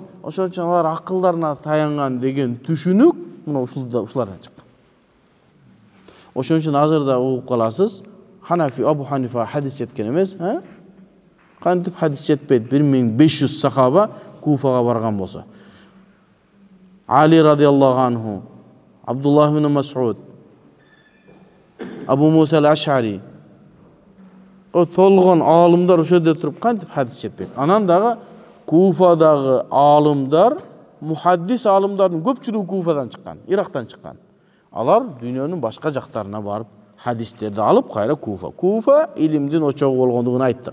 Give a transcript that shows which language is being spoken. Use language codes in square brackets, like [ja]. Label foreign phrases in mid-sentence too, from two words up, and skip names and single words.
[ky] Ошон үчүн алар акылдарына таянган деген түшүнүк мына ушулардан чыккан. Ошон үчүн азырда угуп каласыз, Ханафи, Абу Ханифа хадис жеткен эмес, кантип хадис жетпейт? 1500 сахаба Куфага барган болсо. Али радиаллаху анху, Абдуллах ибн Мас'уд, Абу Муса ал-Аш'ари, толгон аалымдар ошо жерде туруп кантип хадис жетпейт? Анан дагы Куфадагы аалымдар, мухаддис аалымдардын көпчүлүгү Куфадан чыккан, Ирактан чыккан. Алар дүйнөнүн башка жактарына барып хадистерди алып кайра Куфа илимдин очогу болгондугун айттык.